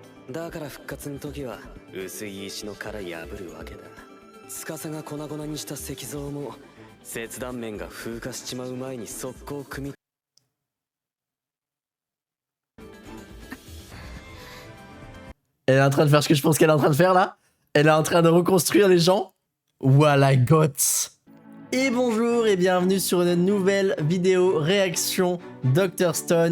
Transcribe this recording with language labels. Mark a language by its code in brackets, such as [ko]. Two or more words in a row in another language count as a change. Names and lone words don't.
[ja] だから復活の時は薄い石の殻破るわけだ。司が粉々にした石像も切断面が風化しちまう前に速攻組み。 [fr] Elle est en train de faire ce que je pense qu'elle est en train de faire là. Elle est en train de reconstruire les gens. Voilà, goth. Et bonjour et bienvenue sur une nouvelle vidéo réaction Dr Stone.